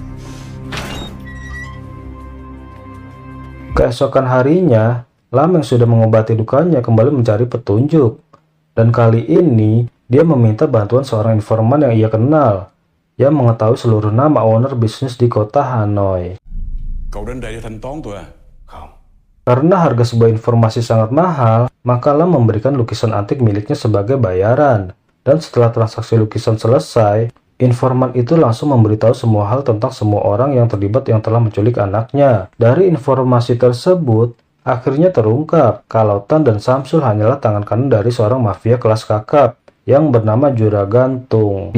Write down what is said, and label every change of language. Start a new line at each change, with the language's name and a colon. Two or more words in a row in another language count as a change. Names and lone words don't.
Indonesian: Keesokan harinya, Lam yang sudah mengobati lukanya kembali mencari petunjuk. Dan kali ini, dia meminta bantuan seorang informan yang ia kenal, yang mengetahui seluruh nama owner bisnis di kota Hanoi.
Vietnamese: Cậu đến đây để thanh toán tôi à? Không.
Indonesian: Karena harga sebuah informasi sangat mahal, maka Lam memberikan lukisan antik miliknya sebagai bayaran. Dan setelah transaksi lukisan selesai, informan itu langsung memberitahu semua hal tentang semua orang yang terlibat yang telah menculik anaknya. Dari informasi tersebut, akhirnya terungkap kalau Tan dan Samsul hanyalah tangan kanan dari seorang mafia kelas kakap yang bernama Juragantung.